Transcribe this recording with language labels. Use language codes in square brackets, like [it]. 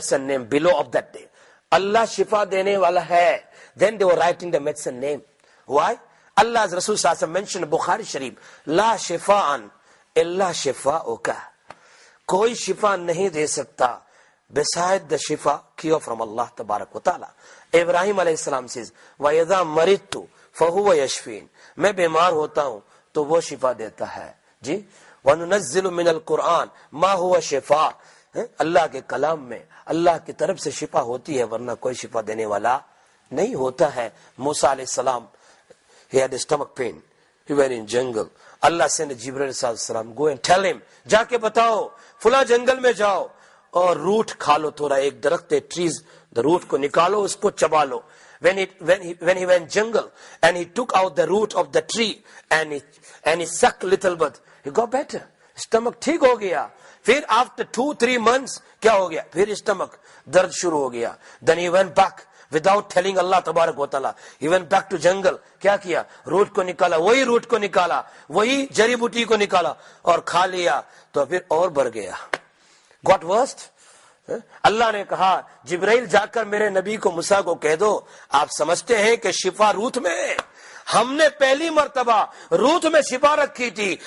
[en] name below of that day۔ [ur] اللہ شفا دینے والا ہے، [en] then they were writing the medicine name۔ why؟ اللہ رسول صلی اللہ علیہ وسلم mentioned بخاری شریف، [ar] لا شفاء الا شفاؤک، [ur] کوئی شفا نہیں دے سکتا [en] beside the شفا cure from اللہ تبارک و تعالی۔ ابراہیم علیہ السلام says [ar] وَإِذَا مَرِضْتُ فہو یشفین، [ur] میں بیمار ہوتا ہوں تو وہ شفا دیتا ہے. جی [ar] وَنُنَزِّلُ مِنَ الْقُرْآنِ مَا هُوَ شِفَاءٌ، [ur] اللہ کے کلام میں اللہ کی طرف سے شفا ہوتی ہے، ورنہ کوئی شفا دینے والا نہیں ہوتا ہے. [en] موسیٰ علیہ السلام he had a stomach pain, he went in jungle. [ur] اللہ سے نے جبرائیل علیہ السلام [en] go and tell him، [ur] جا کے بتاؤ فلاں جنگل میں جاؤ اور روٹ کھا لو، تھوڑا ایک درخت ہے ٹریز، روٹ کو نکالو، اس کو چبا لو. [en] When he went jungle and he took out the root of the tree and he sucked little bit, he got better. [ur] Stomach ٹھیک ہو گیا. پھر [en] after 2-3 months [ur] کیا ہو گیا؟ پھر stomach درد شروع ہو گیا. [en] Then he went back without telling اللہ تبارک و تعالیٰ. He went back to jungle. [ur] کیا کیا؟ روٹ کو نکالا، وہی روٹ کو نکالا، وہی جڑی بوٹی کو نکالا اور کھا لیا تو پھر اور بڑھ گیا. [en] Got worse. [ur] اللہ نے کہا جبرائیل جا کر میرے نبی کو موسیٰ کو کہہ دو، آپ سمجھتے ہیں کہ شفا روت میں ہے؟ ہم نے پہلی مرتبہ روت میں شفا رکھی تھی.